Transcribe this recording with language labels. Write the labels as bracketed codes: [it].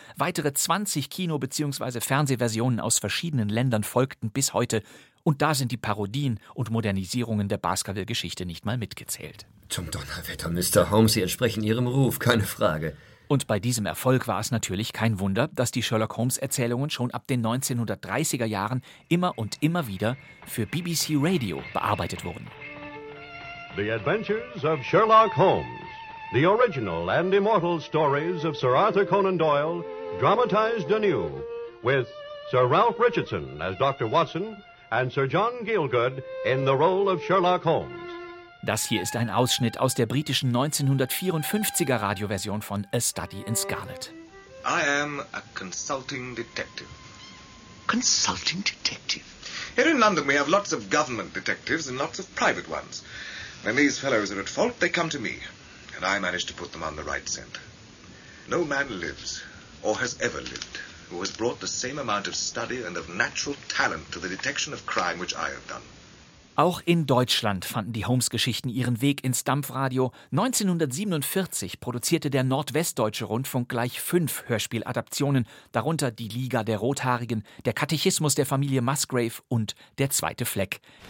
[de] Weitere 20 Kino- bzw. Fernsehversionen aus verschiedenen Ländern folgten bis heute und da sind die Parodien und Modernisierungen der Baskerville-Geschichte nicht mal mitgezählt. Zum Donnerwetter, Mr. Holmes, Sie entsprechen Ihrem Ruf, keine Frage. Und bei diesem Erfolg war es natürlich kein Wunder, dass die Sherlock-Holmes-Erzählungen schon ab den 1930er Jahren immer und immer wieder für BBC Radio bearbeitet wurden. [en] The Adventures of Sherlock Holmes. The original and immortal stories of Sir Arthur Conan Doyle, dramatized anew with Sir Ralph Richardson as Dr. Watson and Sir John Gielgud in the role of Sherlock Holmes. [de] Das hier ist ein Ausschnitt aus der britischen 1954er Radioversion von A Study in Scarlet. [en] I am a consulting detective. Consulting detective? Here in London we have lots of government detectives and lots of private ones. When these fellows are at fault, they come to me. And I manage to put them on the right scent. No man lives, or has ever lived, who has brought the same amount of study and of natural talent to the detection of crime which I have done. [de] Auch in Deutschland fanden die Holmes-Geschichten ihren Weg ins Dampfradio. 1947 produzierte der Nordwestdeutsche Rundfunk gleich 5 Hörspieladaptionen, darunter die Liga der Rothaarigen, der Katechismus der Familie Musgrave und der zweite Fleck.